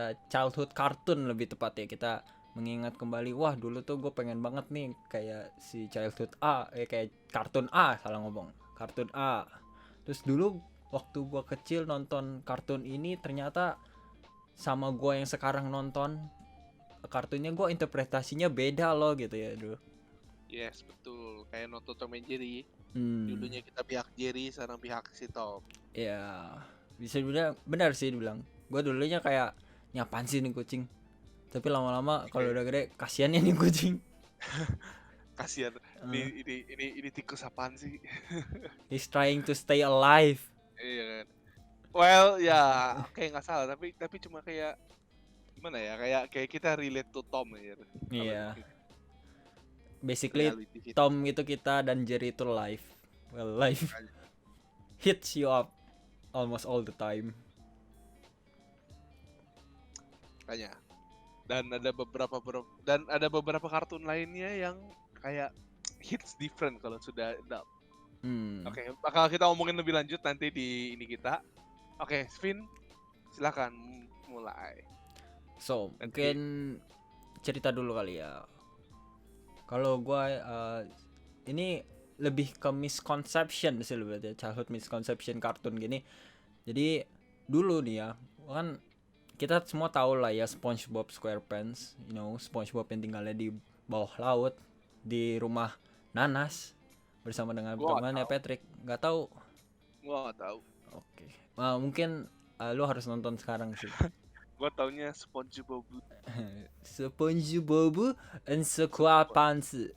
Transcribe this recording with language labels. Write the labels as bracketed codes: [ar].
[id] Childhood cartoon lebih tepat ya. Kita mengingat kembali, wah dulu tuh gue pengen banget nih kayak si childhood kayak kartun A, salah ngomong. Kartun A. Terus dulu waktu gue kecil nonton kartun ini, ternyata sama gue yang sekarang nonton kartunnya, gue interpretasinya beda loh gitu ya dulu. Yes, betul. Kayak nonton Tom and Jerry. Hmm. Dulunya kita pihak Jerry, sekarang pihak si Tom. Ya, bisa dibilang benar sih dibilang. Gue dulunya kayak nyapaan sih nih kucing. Tapi lama-lama kalau udah gede, kasihan ya nih kucing. Kasihan. Ini tikus apaan sih? [en] He's trying to stay alive. [id] Iya kan. Well, ya, oke nggak salah, tapi cuma kayak gimana ya? Kayak kita [en] relate to [id] Tom ya. Iya. Basically [en] Reality hit. [id] Tom itu kita dan Jerry itu life. [en] Well, life hits you up almost all the time. [id] Kayaknya. Dan ada beberapa kartun lainnya yang kayak [en] hits different [id] kalau sudah dub. Oke, bakal kita omongin lebih lanjut nanti di ini kita. Oke, Vin, silakan mulai. [en] So, [id] Nanti- mungkin cerita dulu kali ya. Kalau gue ini lebih ke misconception sih lebih, [en] childhood misconception [id] kartun gini. Jadi dulu nih ya, kan kita semua tahu lah ya SpongeBob SquarePants, SpongeBob yang tinggalnya di bawah laut di rumah nanas bersama dengan temannya Patrick. Nggak tahu? Gua nggak tahu. Oke. Mungkin lu harus nonton sekarang sih. Gua taunya SpongeBob. SpongeBob and SquarePants.